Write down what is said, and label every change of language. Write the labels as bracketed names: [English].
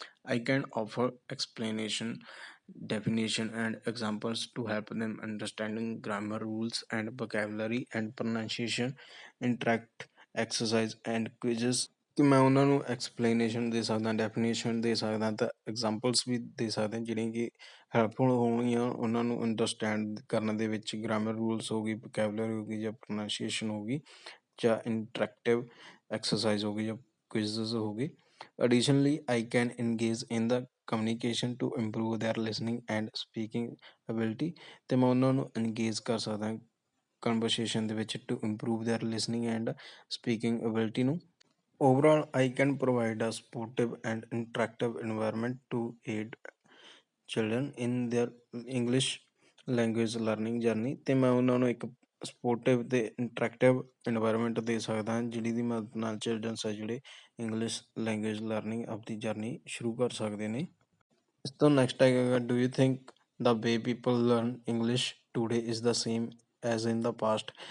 [English] I can offer explanation definition and examples to help them understanding grammar rules and vocabulary and pronunciation interact exercise and quizzes, [Punjabi] ਕਿ ਮੈਂ ਉਹਨਾਂ ਨੂੰ explanation ਦੇ ਸਕਦਾ, definition ਦੇ ਸਕਦਾ ਤਾਂ ਐਗਜ਼ਾਮਪਲਸ ਵੀ ਦੇ ਸਕਦਾ ਜਿਹੜੀਆਂ ਕਿ ਹੈਲਪਫੁਲ ਹੋਣਗੀਆਂ ਉਹਨਾਂ ਨੂੰ ਅੰਡਰਸਟੈਂਡ ਕਰਨ ਦੇ ਵਿੱਚ। ਗ੍ਰਾਮਰ ਰੂਲਸ ਹੋ ਗਈ, ਵੋਕੈਬਲਰੀ ਹੋ ਗਈ ਜਾਂ ਪ੍ਰੋਨਾਂਸੀਏਸ਼ਨ ਹੋ ਗਈ ਜਾਂ ਇੰਟਰੈਕਟਿਵ ਐਕਸਰਸਾਈਜ਼ ਹੋ ਗਈ ਜਾਂ ਕੁਇਜ਼ਸ ਹੋ ਗਈ। [English] Additionally, I can engage in the communication to improve their listening and speaking ability, [Punjabi] ਅਤੇ ਮੈਂ ਉਹਨਾਂ ਨੂੰ ਇੰਗੇਜ ਕਰ ਸਕਦਾ ਕਨਵਰਸੇਸ਼ਨ ਦੇ ਵਿੱਚ [English] to improve their listening and speaking ability [Punjabi] ਨੂੰ। [English] Overall, I can provide a supportive and interactive environment to aid children in their English language learning journey। [Punjabi] ਤੇ ਮੈਂ ਉਹਨਾਂ ਨੂੰ ਇੱਕ ਸਪੋਰਟਿਵ ਤੇ ਇੰਟਰੈਕਟਿਵ ਇਨਵਾਇਰਮੈਂਟ ਦੇ ਸਕਦਾ ਹਾਂ, ਜਿਹਦੀ ਦੀ ਮਦਦ ਨਾਲ ਚਿਲਡਰਨਸ ਆ ਜਿਹੜੇ ਇੰਗਲਿਸ਼ ਲੈਂਗੁਏਜ ਲਰਨਿੰਗ ਆਪਦੀ ਜਰਨੀ ਸ਼ੁਰੂ ਕਰ ਸਕਦੇ ਨੇ। ਇਸ ਤੋਂ ਨੈਕਸਟ ਹੈਗਾ, [English] Do you think the way people learn English today is the same as in the past.